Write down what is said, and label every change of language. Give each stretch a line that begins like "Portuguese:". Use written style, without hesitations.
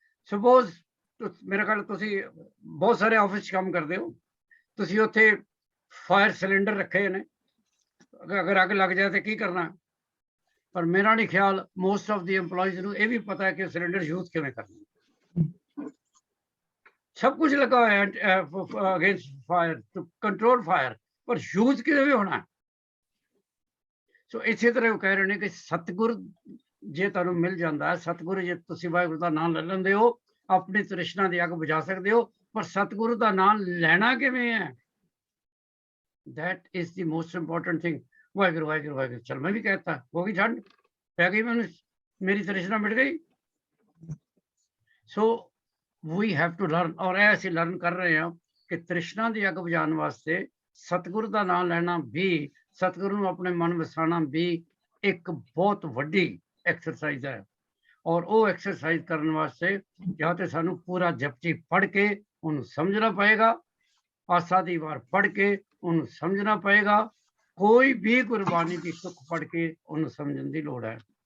Punjabi: Suppose ਮੇਰੇ ਖਿਆਲ ਤੁਸੀਂ ਬਹੁਤ ਸਾਰੇ ਆਫਿਸ 'ਚ ਕੰਮ ਕਰਦੇ ਹੋ, ਤੁਸੀਂ ਉੱਥੇ ਫਾਇਰ ਸਿਲੰਡਰ ਰੱਖੇ ਨੇ, ਅਗਰ ਅੱਗ ਲੱਗ ਜਾਏ ਤਾਂ ਕੀ ਕਰਨਾ? ਪਰ ਮੇਰਾ ਨਹੀਂ ਖਿਆਲ
English: most of the EMPLOYEES
Punjabi: ਨੂੰ ਇਹ ਵੀ ਪਤਾ ਹੈ ਕਿ ਸਿਲੰਡਰ ਯੂਜ਼ ਕਿਵੇਂ ਕਰਨਾ।
Hindi: सब कुछ लगा है
English: against fire, to control fire,
Hindi: पर यूज किਵੇਂ ਹੋਣਾ?
Punjabi: ਸੋ ਇਸੇ ਤਰ੍ਹਾਂ ਉਹ ਕਹਿ ਰਹੇ ਨੇ ਕਿ ਸਤਿਗੁਰ ਜੇ ਤੁਹਾਨੂੰ ਮਿਲ ਜਾਂਦਾ ਹੈ, ਸਤਿਗੁਰ ਜੇ ਤੁਸੀਂ ਵਾਹਿਗੁਰੂ ਦਾ ਨਾਮ ਲੈ ਲੈਂਦੇ ਹੋ, ਆਪਣੀ ਤ੍ਰਿਸ਼ਨਾ ਦੀ ਅੱਗ ਬੁਝਾ ਸਕਦੇ ਹੋ, ਪਰ ਸਤਿਗੁਰੂ ਦਾ ਨਾਮ ਲੈਣਾ ਕਿਵੇਂ ਹੈ?
English: That is the most important thing.
Punjabi: Waheguru Waheguru Waheguru, ਚਲ ਮੈਂ ਵੀ ਕਹਿਤਾ, ਹੋ ਗਈ ਠੰਡ, ਪੈ ਗਈ ਮੈਨੂੰ, ਮੇਰੀ ਤ੍ਰਿਸ਼ਨਾ ਮਿਟ ਗਈ।
Hindi: ਸੋ
English: we have to learn,
Hindi: और ऐसे लर्न कर रहे हैं कि तृष्णा की अग बुझाने वास्ते सतगुरु का नाम लेना भी, सतगुरु को अपने मन वसाना भी एक बहुत वड्डी एक्सरसाइज है। और वो एक्सरसाइज करने वास्ते या तो सानू पूरा जपजी पढ़ के उन्हें समझना पड़ेगा, आसा दी वार पढ़ के उन्हें समझना पड़ेगा, कोई भी गुरबाणी की तुक पढ़ के उन्हें समझने की लोड़ है।